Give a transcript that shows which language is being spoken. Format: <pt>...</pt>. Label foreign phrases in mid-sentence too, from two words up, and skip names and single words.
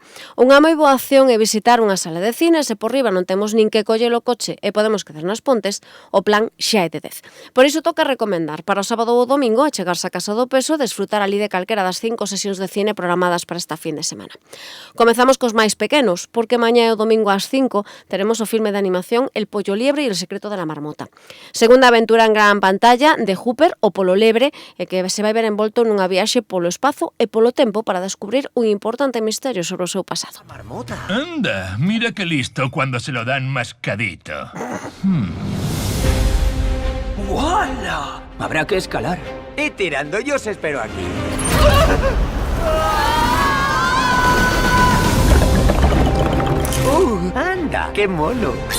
<gl>Unha moi boa acción é visitar unha sala de cine, se por riba non temos nin que coller o coche e podemos quedar nas Pontes, o plan xa é de 10. Por iso toca recomendar para o sábado ou o domingo a chegarse a Casa do Peso e desfrutar ali de calquera das 5 sesións de cine programadas para esta fin de semana. Comezamos cos máis pequenos, porque mañá e o domingo ás 5 teremos o filme de animación El pollo liebre y el secreto de la marmota. Segunda aventura en gran pantalla de Hooper, o polo lebre, e que se vai ver envolto nunha viaxe polo espazo e polo tempo para descubrir un importante misterio sobre o seu pasado.</gl> <es>Marmota. Anda, mira qué listo cuando se lo dan mascadito. ¡Wala! Habrá que escalar. Y tirando yo os espero aquí. ¡Anda! ¡Qué mono!</es>